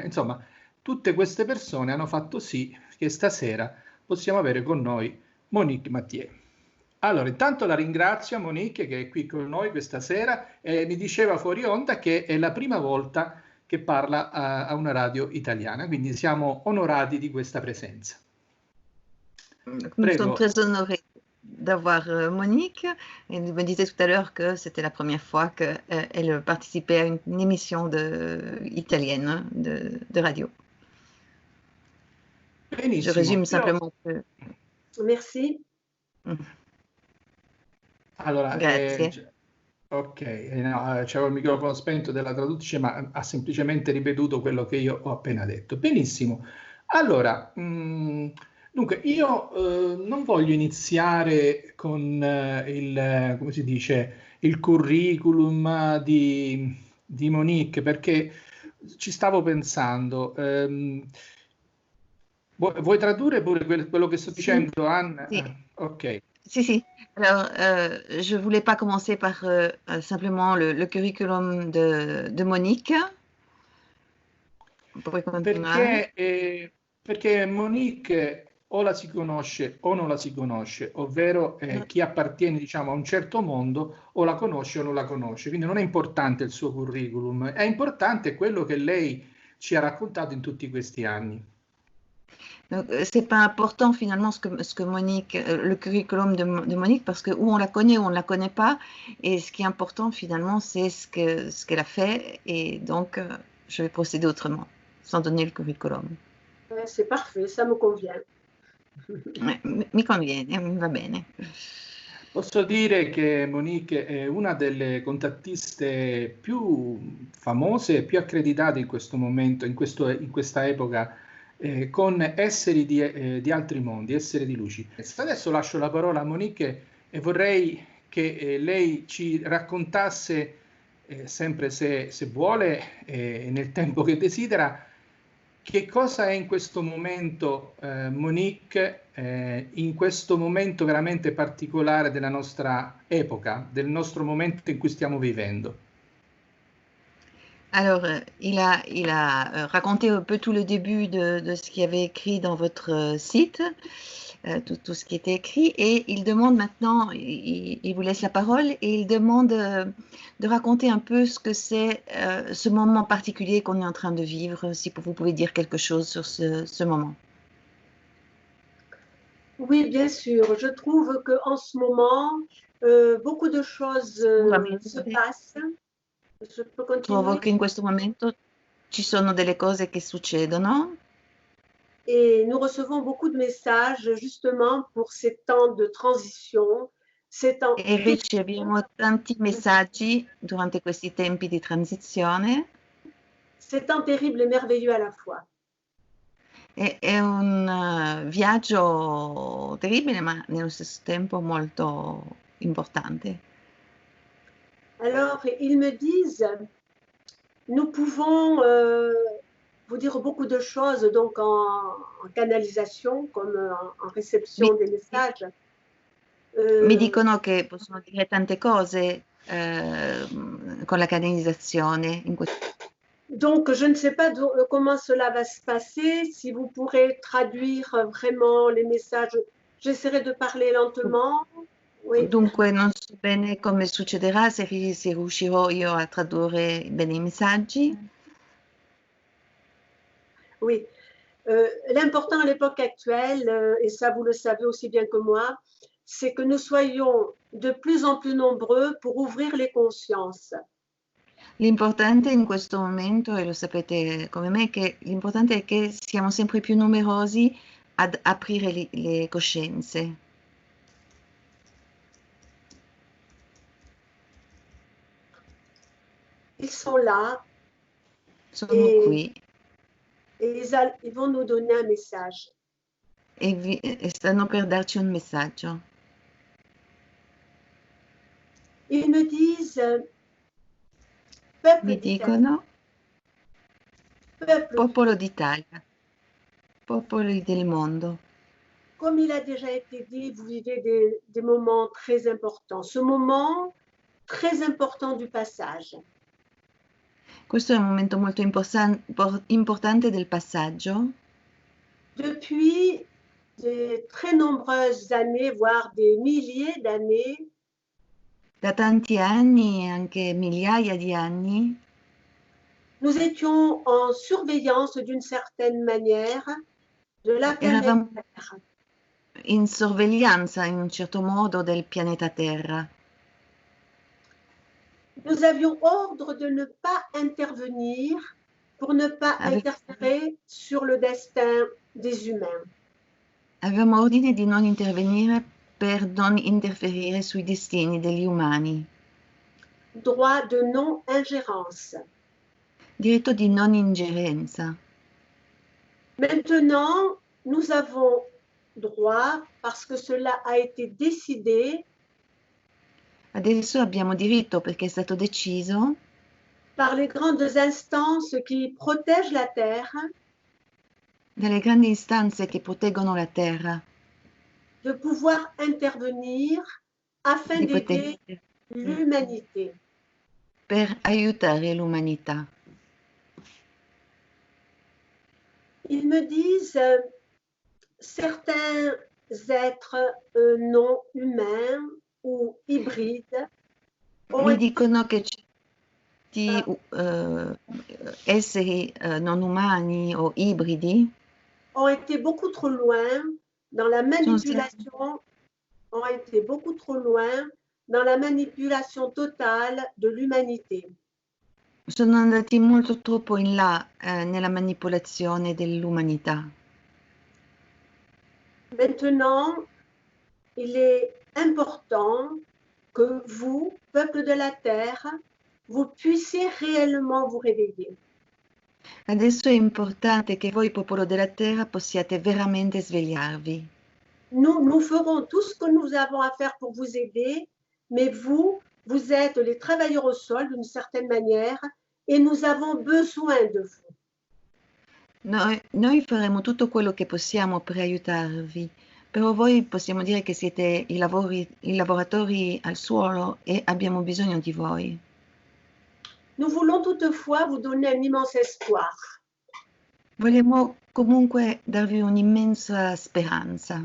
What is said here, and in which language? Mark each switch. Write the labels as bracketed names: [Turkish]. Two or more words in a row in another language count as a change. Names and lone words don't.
[Italian] Insomma, tutte queste persone hanno fatto sì che stasera possiamo avere con noi Monique Mathieu. Allora, intanto la ringrazio Monique che è qui con noi questa sera e mi diceva fuori onda che è la prima volta che parla a una radio italiana, quindi siamo onorati di questa presenza. [French] Nous sommes très honorés d'avoir Monique. Elle me disait tout à l'heure que c'était la première fois qu'elle participait à une émission italienne de radio. [Italian] Benissimo. [French] Je résume simplement que... Merci. [Italian] Allora, grazie. Ok, no, c'avevo il microfono spento della traduttrice, ma ha semplicemente ripetuto quello che io ho appena detto. Benissimo. Allora, dunque, io non voglio iniziare con come si dice, il curriculum di Monique, perché ci stavo pensando. Vuoi tradurre pure quello che sto dicendo, Anne? Sì. Ok. Si. [French] Alors, je ne voulais pas commencer par simplement le curriculum de Monique. [Italian] Puoi continuare? Perché Monique o la si conosce o non la si conosce, ovvero chi appartiene, diciamo, a un certo mondo o la conosce o non la conosce. Quindi non è importante il suo curriculum, è importante quello che lei ci ha raccontato in tutti questi anni. [French] C'est pas important finalement ce que Monique, le curriculum de Monique, parce que ou on la connaît ou on ne la connaît pas, et ce qui est important finalement c'est ce qu'elle a fait, et donc je vais procéder autrement, sans donner le curriculum. C'est parfait, ça me convient. [Italian] Mi conviene, va bene. Posso dire che Monique è una delle contattiste più famose e più accreditate in questo momento, in questa epoca, con esseri di altri mondi, esseri di luci. Adesso lascio la parola a Monique e vorrei che lei ci raccontasse, sempre se vuole, nel tempo che desidera, che cosa è in questo momento Monique, in questo momento veramente particolare della nostra epoca, del nostro momento in cui stiamo vivendo. [French] Alors, il a raconté un peu tout le début de ce qu'il y avait écrit dans votre site, tout ce qui était écrit, et il demande maintenant, il vous laisse la parole, et il demande de raconter un peu ce que c'est ce moment particulier qu'on est en train de vivre, si vous pouvez dire quelque chose sur ce moment. Oui, bien sûr. Je trouve qu'en ce moment, beaucoup de choses se passent. Je peux continuer? [Italian] Trovo che in questo momento ci sono delle cose che succedono. [French] Et nous recevons beaucoup de messages justement pour ces temps de transition. [Italian] E riceviamo tanti messaggi durante questi tempi di transizione. [French] C'est temps terrible et merveilleux à la fois. [Italian] È un viaggio terribile, ma nello stesso tempo molto importante. [French] Alors, ils me disent, nous pouvons vous dire beaucoup de choses donc en canalisation comme en réception des messages. [Italian] Mi dicono che possono dire tante cose con la canalizzazione. [French] Donc, je ne sais pas comment cela va se passer, si vous pourrez traduire vraiment les messages. J'essaierai de parler lentement. Oui. [Italian] Dunque non so bene come succederà, se riuscirò io a tradurre bene i messaggi. [French] Oui. L'important à l'époque actuelle, et ça vous le savez aussi bien que moi, c'est que nous soyons de plus en plus nombreux pour ouvrir les consciences. [Italian] L'importante in questo momento, e lo sapete come me, che l'importante è che siamo sempre più numerosi ad aprire le coscienze. [French] Ils sont là. [Italian] Sono qui. [French] Et ils vont nous donner un message. [Italian] E stanno per darci un messaggio. [French] Ils me disent, [Italian] Mi dicono, popolo d'Italia, popoli del mondo. [French] Comme il a déjà été dit, vous vivez des moments très importants. Ce moment très important du passage. [Italian] Questo è un momento molto importante del passaggio. [French] Depuis de très nombreuses années, voire des milliers d'années. [Italian] Da tanti anni e anche migliaia di anni. [French] Nous étions en surveillance d'une certaine manière de la planète Terre. [Italian] In sorveglianza in un certo modo del pianeta Terra. [French] Nous avions ordre de ne pas intervenir pour ne pas interférer sur le destin des humains. [Italian] Avevamo ordine di non intervenire per non interferire sui destini degli umani. [French] Droit de non-ingérence. [Italian] Diritto di non ingerenza. [French] Maintenant, nous avons droit, parce que cela a été décidé. [Italian] Adesso abbiamo diritto perché è stato deciso [French] par les grandes instances qui protègent la Terre. [Italian] Dalle grandi istanze che proteggono la Terra. [French] De pouvoir intervenir afin d'aider l'humanité. [Italian] Per aiutare l'umanità. [French] Ils me disent certains êtres non humains ou hybrides. [Italian] Mi dicono che esseri non umani o ibridi [French] ont été beaucoup trop loin dans la manipulation, ont été beaucoup trop loin dans la manipulation totale de l'humanité. [Italian] Sono andati molto troppo in là nella manipolazione dell'umanità. [French] Maintenant, il est important que vous, peuple de la terre, vous puissiez réellement vous réveiller. [Italian] Adesso è importante che voi, popolo della terra, possiate veramente svegliarvi. [French] Nous ferons tout ce que nous avons à faire pour vous aider, mais vous êtes les travailleurs au sol d'une certaine manière et nous avons besoin de vous. [Italian] Noi faremo tutto quello che possiamo per aiutarvi, però voi possiamo dire che siete i lavoratori al suolo e abbiamo bisogno di voi. [French] Nous voulons toutefois vous donner un immense espoir. [Italian] Vogliamo comunque darvi un'immensa speranza.